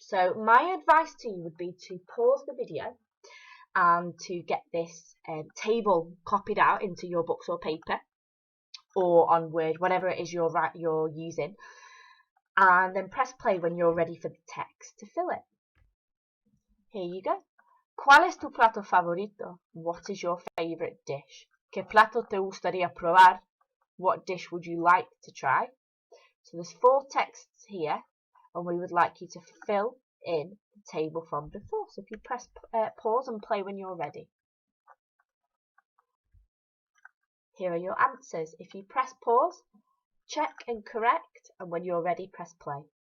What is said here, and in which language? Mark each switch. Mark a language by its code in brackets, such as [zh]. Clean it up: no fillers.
[en] So my advice to you would be to pause the video and to get this table copied out into your books or paper or on Word, whatever it is you're using, and then press play when you're ready for the text to fill it. Here you go. [es] ¿Cuál es tu plato favorito? [en] What is your favorite dish? [es] ¿Qué plato te gustaría probar? [en] What dish would you like to try? So there's 4 texts here, and we would like you to fill in the table from before. So if you press pause and play when you're ready. Here are your answers. If you press pause, check and correct, and when you're ready, press play.